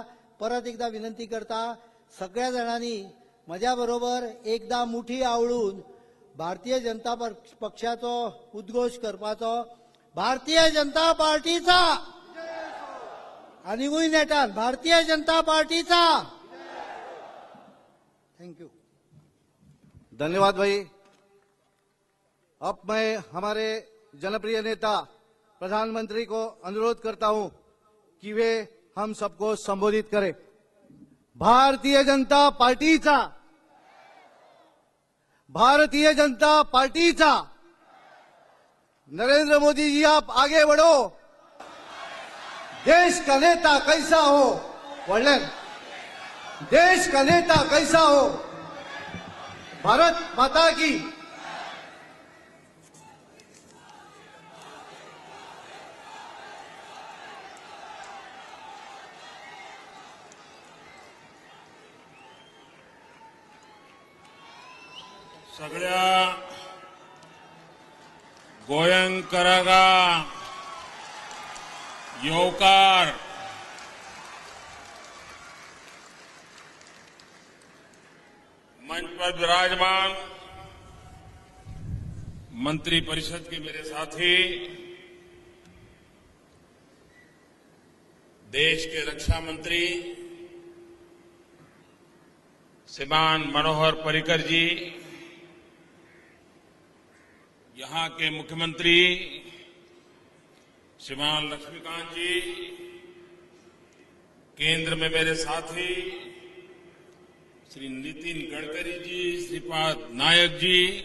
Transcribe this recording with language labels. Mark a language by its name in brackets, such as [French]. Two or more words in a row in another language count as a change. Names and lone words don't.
[Konkani] परत एकदा विनंती करता, सगळ्या जाणांनी म्हज्या बरोबर एकदा मुठी आवळून भारतीय जनता पक्षाचो उद्घोष करपाचो. भारतीय जनता पार्टीचा आणि वय नेटान भारतीय जनता पार्टीचा. [English] thank you. [Hindi] धन्यवाद भाई. अब मैं हमारे जनप्रिय नेता प्रधानमंत्री को अनुरोध करता हूं कि वे हम सबको संबोधित करें. [Konkani] भारतीय जनता पार्टीचा, भारतीय जनता पार्टीचा. [Hindi] नरेंद्र मोदी जी आप आगे बढ़ो. देश का नेता कैसा हो, वर्णन. देश का नेता कैसा हो. भारत माता की. [Konkani] सगळ्या गोंयकारांका येवकार. [Hindi] मंच पर विराजमान मंत्री परिषद के मेरे साथी, देश के रक्षा मंत्री श्रीमान मनोहर पर्रिकर जी, यहां के मुख्यमंत्री श्रीमान लक्ष्मीकांत जी, केंद्र में मेरे साथी श्री नितिन गडकरी जी, श्रीपाद नायक जी,